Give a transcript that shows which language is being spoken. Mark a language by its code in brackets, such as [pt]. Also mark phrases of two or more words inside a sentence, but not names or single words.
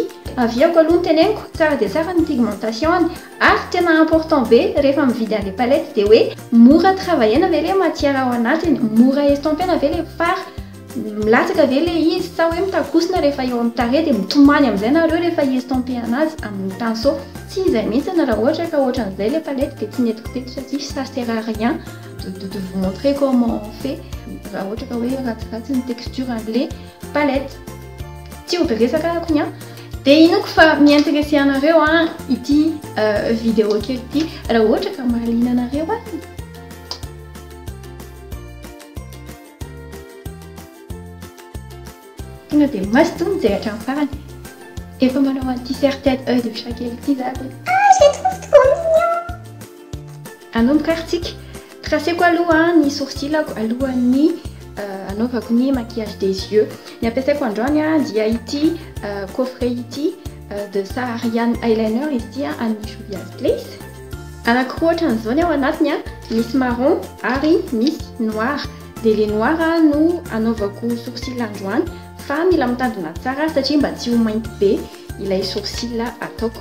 [mg] Aviako aloha teneniko tsara dia tsara ny pigmentation ary tena important be rehefa mividy an'le palette dia hoe mora travaillena ve le matière ao anatiny, mora estompena ve le fara, milatsaka ve le izy sa hoe mitakosina rehefa eo amin'ny tarehy dia mitomany amin'izay nareo rehefa estompe anazy amin'ny pinceau. Tsy izay mihitsy raha ohatra ka ohatran'izay le palette dia tsy netiko teto satria [fr] ça sert à rien de vous montrer comment on fait [mg] raha ohatra ka hoe ratsiratsy ny texture an'le palette. Tsy ho beresaka ako nia. Dia inoko fa miintéressé anareo ity vidéo kely ity raha ohatra ka mahaliana anareo tonga dia maso mijery hatramin'ny farany. Efa manao an'ity [fr] serre-tête œil de chat [mg] kely ity za dia [fr] je trouve trop mignon. [mg] Anomboka artsika traceko aloha ny sourcilako alohan'ny anaovako ny [fr] maquillage des yeux. [mg] Ny ampiasaiko androany dia ity coffret ity de Saharian eyeliner izy ity amin'ny Juvia's Place. Anankiroa ohatran'izao ny ao anatiny misy marron ary misy noir. Dia le noir no anaovako sourcil androany fa mila mitandrina tsara satria mba tsy ho mainty be ilay sourcil ataoko.